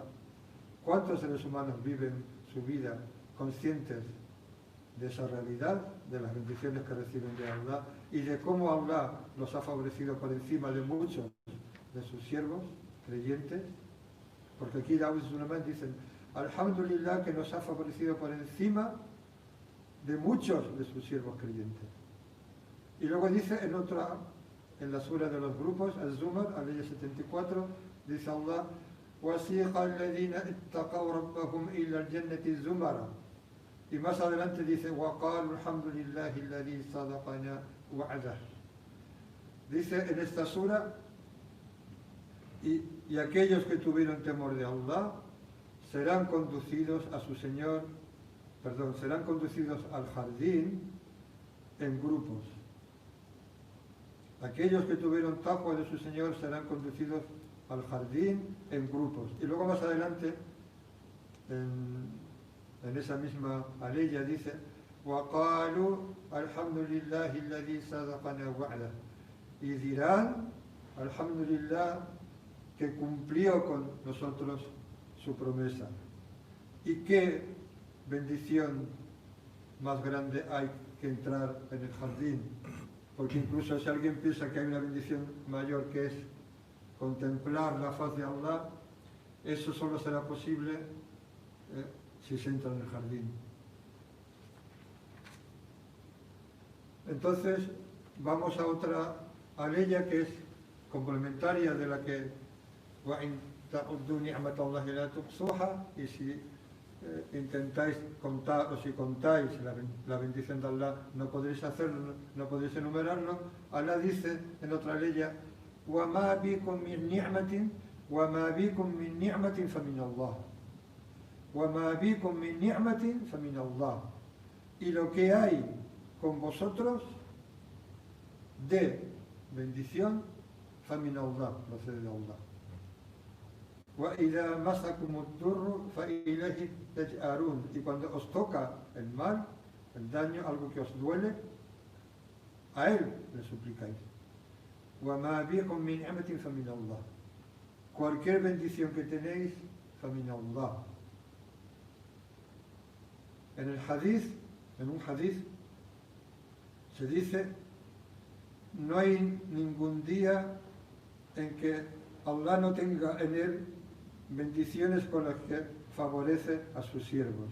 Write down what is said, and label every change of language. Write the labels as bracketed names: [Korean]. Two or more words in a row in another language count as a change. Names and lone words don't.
[Spanish] ¿Cuántos seres humanos viven su vida conscientes de esa realidad, de las bendiciones que reciben de Allah y de cómo Allah los ha favorecido por encima de muchos de sus siervos creyentes? Porque aquí Daúd y Suleimán dicen: Alhamdulillah, que nos ha favorecido por encima de muchos de sus siervos creyentes. Y luego dice en la sura de los grupos, Al-Zumar, aleya 74, dice Allah: [Arabic] وَسِيقَ الَّذِينَ اتَّقَوْا رَبَّهُمْ إِلَى الْجَنَّةِ زُمَرًا. [Spanish] Y más adelante dice: [Arabic] وَقَالُوا الْحَمْدُ لِلَّهِ الَّذِي صَدَقَنَا وَعْدَهُ. [Spanish] Dice en esta sura: y aquellos que tuvieron temor de Allah serán conducidos a su Señor, serán conducidos al jardín en grupos. Aquellos que tuvieron taqwa de su Señor serán conducidos al jardín en grupos. Y luego más adelante, en esa misma aleya dice: [Arabic] وَقَالُوا الْحَمْدُ لِلَّهِ الَّذِي صَدَقَنَا وَعْدَهُ. [Spanish] Y dirán: Alhamdulillah, que cumplió con nosotros su promesa. Y qué bendición más grande hay que entrar en el jardín. Porque incluso si alguien piensa que hay una bendición mayor, que es contemplar la faz de Allah, eso solo será posible si se entra en el jardín. Entonces vamos a otra aleya que es complementaria de la que [Arabic] وَإِن تَعُدُّوا نِعْمَةَ اللَّهِ لَا تُحْصُوهَا. [Spanish] Y si intentáis contar, o si contáis la bendición de Allah, no podréis hacerlo, no podréis enumerarlo. Allah dice en otra aleya: [Arabic] وَمَا بِكُم مِّن نِعْمَةٍ وَمَا بِكُم مِّن نِعْمَةٍ فَمِنَ اللَّهِ وَمَا بِكُم مِّن نِعْمَةٍ فَمِنَ اللَّهِ. [Spanish] Y lo que hay con vosotros de bendición, [Arabic] فَمِنَ اللَّهِ, [Spanish] procede de Allah. [Arabic] وَإِذَا مَسَكُمُ الضُّرُّ فَإِلَيْهِ تَجْأَرُونَ. [Spanish] Y cuando os toca el mal, el daño, algo que os duele, a Él le suplicáis. [Arabic] وَمَا بِكُم مِّن نِعْمَةٍ فَمِنَ اللَّهِ. [Spanish] Cualquier bendición que tenéis, [Arabic] فَمِنَ اللَّهِ. [Spanish] En un hadith, se dice: no hay ningún día en que Allah no tenga en él bendiciones con las que favorece a sus siervos.